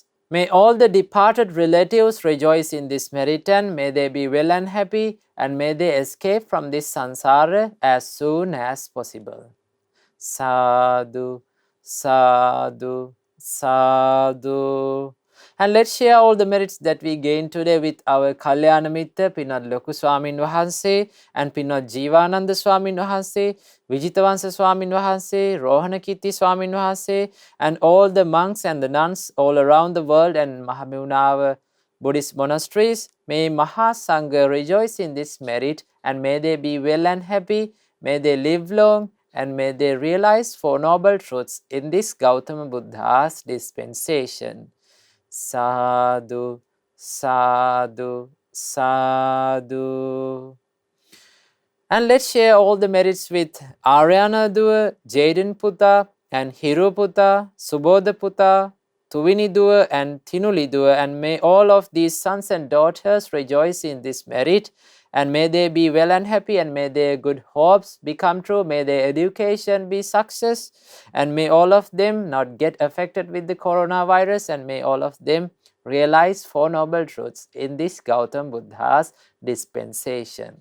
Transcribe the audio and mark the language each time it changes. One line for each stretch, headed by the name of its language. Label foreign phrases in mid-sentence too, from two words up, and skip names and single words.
English: May all the departed relatives rejoice in this merit, and may they be well and happy, and may they escape from this samsara as soon as possible.
Pali: Sadhu, sadhu, sadhu.
English: And let's share all the merits that we gain today with our Kalyana Mitra, Pinwath Loku Swaminwahansa and Pinwath Jivananda Swaminwahansa, Vijitavansa Swaminwahansa, Rohanakirti Swaminwahansa, and all the monks and the nuns all around the world and Mahamevnava Buddhist monasteries. May Mahasangha rejoice in this merit, and may they be well and happy, may they live long, and may they realize Four Noble Truths in this Gautama Buddha's dispensation.
Pali: Sadhu, sadhu, sadhu.
English: And let's share all the merits with Aryana Dua, Jaden Putta, and Hiru Putta, Subodha Putta, Tuvini Dua, and Tinuli Dua. And may all of these sons and daughters rejoice in this merit, and may they be well and happy, and may their good hopes become true, may their education be success, and may all of them not get affected with the coronavirus, and may all of them realize Four Noble Truths in this Gautam Buddha's dispensation.